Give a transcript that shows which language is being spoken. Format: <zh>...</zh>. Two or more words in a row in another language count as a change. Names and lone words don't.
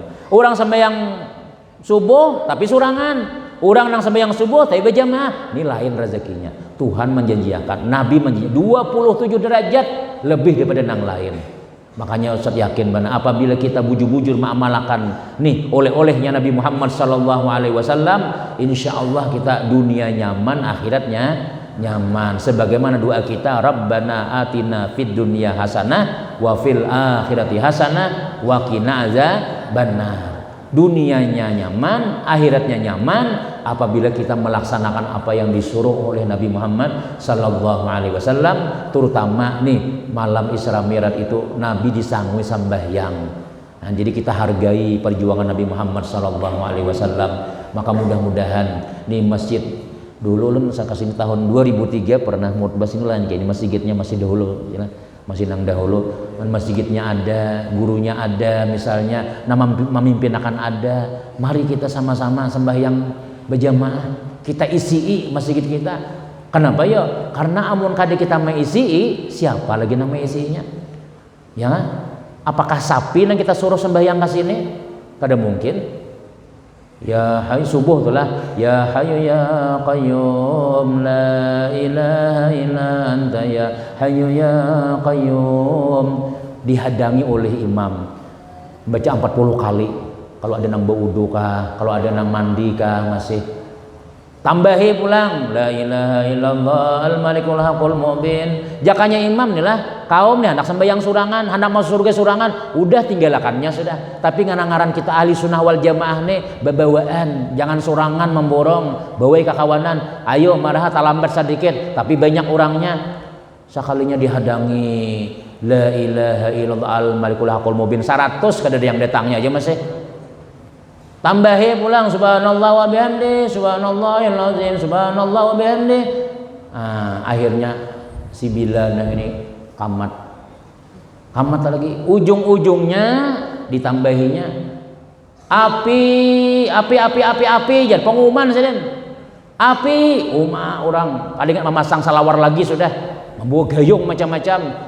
<bjn>Orang sembahyang subuh tapi surangan, orang nang sembahyang subuh tapi berjamaah, ini lain rezekinya. Tuhan menjanjikan, Nabi menjanjikan 27 derajat lebih daripada nang lain. Makanya Ustaz yakin benar apabila kita bujur-bujur mengamalkan nih oleh-olehnya Nabi Muhammad</bjn> <ar>صلى الله عليه وسلم,</ar> <bjn>insyaallah kita dunia nyaman, akhiratnya nyaman. Sebagaimana doa kita,</bjn> <ar>ربنا آتنا في الدنيا حسنة وفي الآخرة حسنة وقنا عذاب النار.</ar> <bjn>Dunianya nyaman, akhiratnya nyaman apabila kita melaksanakan apa yang disuruh oleh Nabi Muhammad</bjn> <ar>صلى الله عليه وسلم,</ar> <bjn>terutama nih malam Isra Mi'raj itu Nabi disangui sembahyang. Nah, jadi kita hargai perjuangan Nabi Muhammad</bjn> <ar>صلى الله عليه وسلم.</ar> <bjn>Maka mudah-mudahan di masjid dulu saya kasih tahun 2003 pernah khutbah sini lah, kayak ini masjidnya masih dahulu ya. Masih nang dahulu masjidnya ada, gurunya ada, misalnya nama memimpin akan ada. Mari kita sama-sama sembahyang berjamaah, kita isi masjid kita. Kenapa ya? Karena amun kada kita mengisi, siapa lagi nama isinya? Ya, apakah sapi yang kita suruh sembahyang ke sini? Kada mungkin.</bjn> <ar>يا حي</ar> <bjn>subuh itulah</bjn> <ar>يا حي يا قيوم لا إله إلا أنت يا حي يا قيوم,</ar> <bjn>dihadangi oleh imam baca 40 kali kalau ada nang berwudu kah, kalau ada nang mandi kah, masih tambahi pulang</bjn> <ar>لا إله إلا الله الملك الحق المبين.</ar> <bjn>Jakanya imam nih lah kaum nih anak sembahyang surangan, hendak masuk surga surangan, udah tinggalkannya sudah. Tapi ngaran kita</bjn> <ar>أهل السنة والجماعة</ar> <bjn>nih babawaan, jangan surangan memborong, bawai kakawanan. Ayo maraha talambat sedikit, tapi banyak orangnya. Sekalinya dihadangi</bjn> <ar>لا إله إلا الله الملك الحق المبين</ar> <bjn>100 kada ada yang datangnya aja masih. Tambahi pulang</bjn> <ar>سبحان الله وبحمده سبحان الله العظيم سبحان الله وبحمده.</ar> <bjn>Akhirnya si Bilal ini kamat lagi. Ujung-ujungnya ditambahinya api, jadi pengumuman saja. Api, orang paling memasang salawar lagi sudah, membawa gayung macam-macam.</bjn>